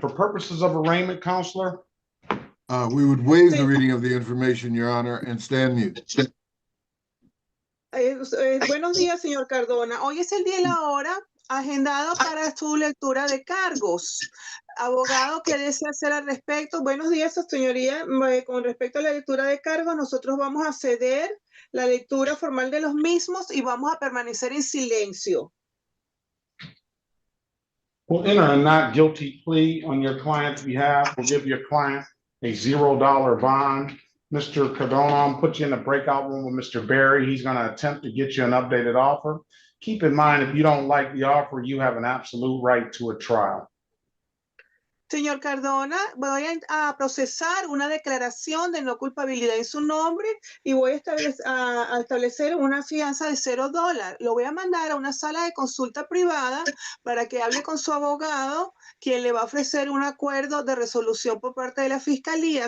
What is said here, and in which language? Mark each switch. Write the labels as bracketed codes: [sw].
[en] For purposes of arraignment, counselor? We would waive the reading of the information, Your Honor, and stand mute. [es] Buenos días, señor Cardona. Hoy es el día y la hora agendado para su lectura de cargos. Abogado, ¿qué desea hacer al respecto? Buenos días, señoría. Con respecto a la lectura de cargos, nosotros vamos a ceder la lectura formal de los mismos y vamos a permanecer en silencio. [en] We'll enter a not guilty plea on your client's behalf. We'll give your client a $0 bond. Mr. Cardona, I'll put you in the breakout room with Mr. Berry. He's going to attempt to get you an updated offer. Keep in mind, if you don't like the offer, you have an absolute right to a trial. [es] Señor Cardona, voy a procesar una declaración de no culpabilidad en su nombre y voy a establecer una fianza de $0. Lo voy a mandar a una sala de consulta privada para que hable con su abogado, quien le va a ofrecer un acuerdo de resolución por parte de la fiscalía.